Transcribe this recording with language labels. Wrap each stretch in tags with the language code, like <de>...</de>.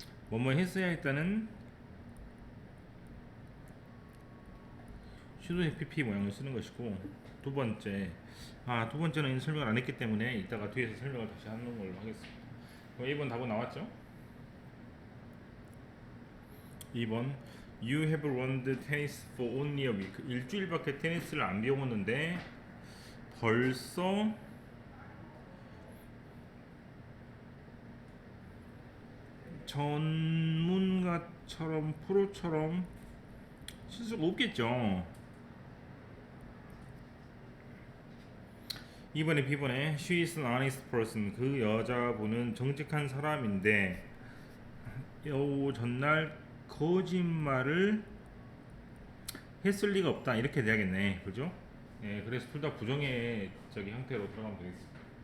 <ko>뭐뭐 했어야 했다는 슈도 FPP 모양을 쓰는 것이고, 두 번째는 설명을 안 했기 때문에 이따가 뒤에서 설명을 다시 하는 걸로 하겠습니다. 그럼 1번 답은 나왔죠? 2번</ko> <en>You have run the tennis for only a week.</en> <ko>일주일밖에 테니스를 안 배웠는데 벌써 전문가처럼 프로처럼 실수가 없겠죠. 2번에 B번에</ko> <en>She is an honest person.</en> <ko>그 여자분은 정직한 사람인데 요 전날 거짓말을 했을 리가 없다 이렇게 돼야겠네, 그죠? 예, 그래서 둘 다 부정의 형태로 들어가면 되겠습니다.</ko>